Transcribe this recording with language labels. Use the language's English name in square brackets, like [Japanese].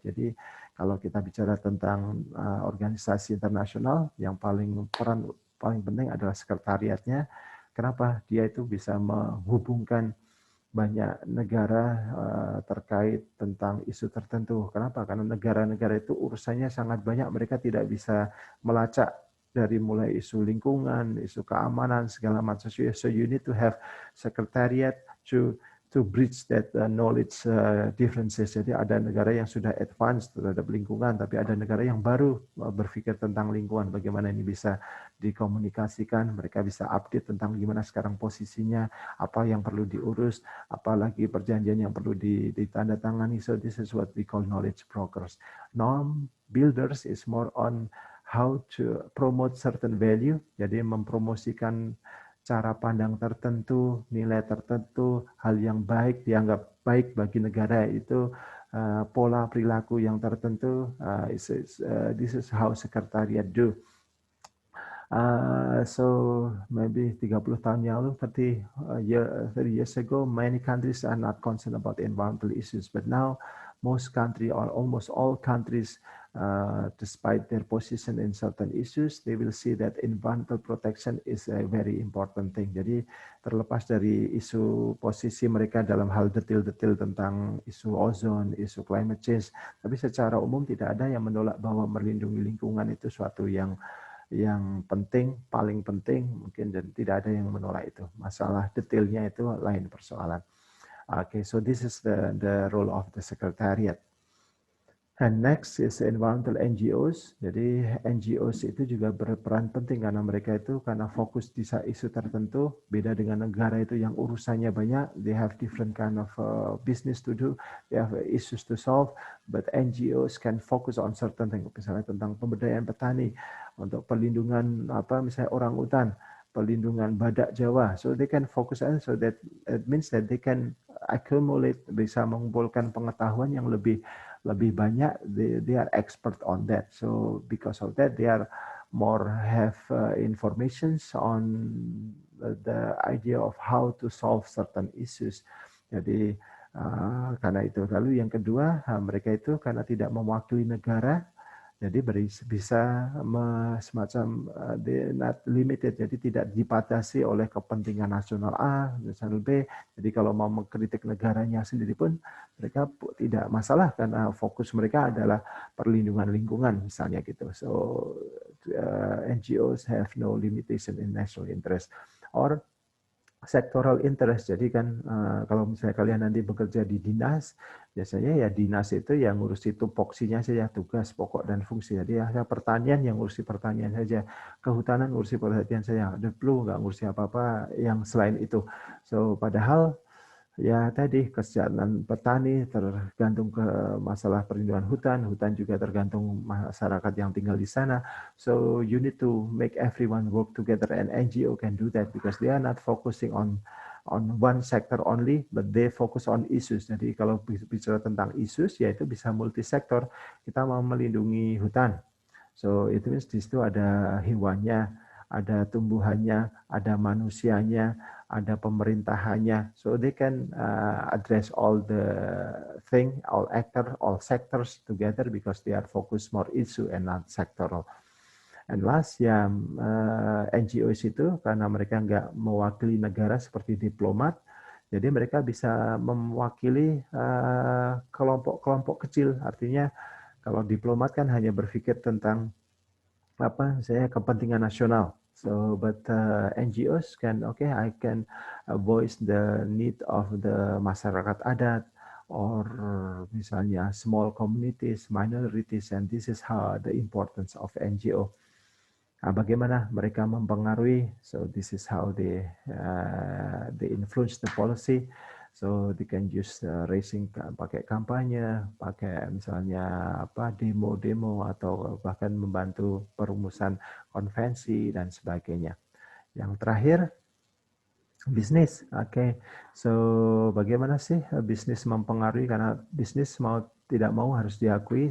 [Indonesian] Jadi kalau kita bicara tentang organisasi internasional, yang peran paling penting adalah sekretariatnya. Kenapa? Dia itu bisa menghubungkan banyak negara terkait tentang isu tertentu. Kenapa? Karena negara-negara itu urusannya sangat banyak, mereka tidak bisa melacak dari mulai isu lingkungan, isu keamanan, segala macam. [English] So you need to have secretariat to bridge that knowledge differences. [Indonesian] Jadi ada negara yang sudah advance terhadap lingkungan, tapi ada negara yang baru berpikir tentang lingkungan. Bagaimana ini bisa dikomunikasikan, mereka bisa update tentang gimana sekarang posisinya, apa yang perlu diurus, apalagi perjanjian yang perlu ditandatangani. [English] So this is what we call knowledge brokers. Norm builders is more on how to promote certain value, [Indonesian] jadi mempromosikan cara pandang tertentu, nilai tertentu, hal yang baik dianggap baik bagi negara itu, pola perilaku yang tertentu. [English] This is how secretariat do. So maybe 30 [Indonesian] tahun yang lalu, [English] 30 years ago, many countries are not concerned about environmental issues, but now most countries or almost all countries, despite their position in certain issues, they will see that environmental protection is a very important thing. [Indonesian] Jadi terlepas dari isu posisi mereka dalam hal detail-detail tentang isu ozon, isu climate change, tapi secara umum tidak ada yang menolak bahwa melindungi lingkungan itu suatu yang penting, paling penting mungkin, dan tidak ada yang menolak itu. Masalah detailnya itu lain persoalan. [English] Okay, so this is the role of the secretariat. And next is environmental NGOs. [Indonesian] Jadi NGOs itu juga berperan penting karena mereka itu karena fokus di isu tertentu. Beda dengan negara itu yang urusannya banyak. [English] They have different kind of business to do. They have issues to solve. But NGOs can focus on certain things. [Indonesian] Misalnya tentang pemberdayaan petani, untuk perlindungan misalnya orang utan, perlindungan badak Jawa. [English] So they can focus on, so that it means that they can accumulate, [Indonesian] bisa mengumpulkan pengetahuan yang lebih lebih banyak, [English] they are expert on that. So because of that, they are more have informations on the idea of how to solve certain issues. [Indonesian] Jadi karena itu. Lalu yang kedua, mereka itu karena tidak mewakili negara, jadi bisa semacam [English] not limited, [Indonesian] jadi tidak dibatasi oleh kepentingan nasional A, nasional B. Jadi kalau mau mengkritik negaranya sendiri pun mereka tidak masalah karena fokus mereka adalah perlindungan lingkungan misalnya gitu. [English] So NGOs have no limitation in national interest or sectoral interest. [Indonesian] Jadi kan kalau misalnya kalian nanti bekerja di dinas, biasanya ya dinas itu yang ngurusi tupoksinya saja, tugas pokok dan fungsi. Jadi ya pertanian yang ngurusi pertanian saja, kehutanan ngurusi perhatian saja, deplu nggak ngurusi apa-apa yang selain itu. So padahal ya tadi kesejahteraan petani tergantung ke masalah perlindungan hutan, hutan juga tergantung masyarakat yang tinggal di sana. [English] So you need to make everyone work together, and NGO can do that because they are not focusing on one sector only, but they focus on issues. [Indonesian] Jadi kalau bicara tentang issues, yaitu bisa multisektor. Kita mau melindungi hutan, so itu means di situ ada hewannya, ada tumbuhannya, ada manusianya, ada pemerintahannya. [English] So they can address all the thing, all actor, all sectors together because they are focused more issue and not sectoral. And last [Indonesian] ya NGOs itu karena mereka nggak mewakili negara seperti diplomat, jadi mereka bisa mewakili kelompok-kelompok kecil. Artinya kalau diplomat kan hanya berpikir tentang saya kepentingan nasional. [English] So, but NGOs can, I can voice the need of the [Indonesian] masyarakat adat [English] or [Indonesian] misalnya [English] small communities, minorities, and this is how the importance of NGO. [Indonesian] Bagaimana mereka mempengaruhi? [English] So this is how they influence the policy. So they can use raising, [Indonesian] pakai kampanye, pakai misalnya demo-demo atau bahkan membantu perumusan konvensi dan sebagainya. Yang terakhir, bisnis. Oke. So bagaimana sih bisnis mempengaruhi? Karena bisnis mau tidak mau harus diakui.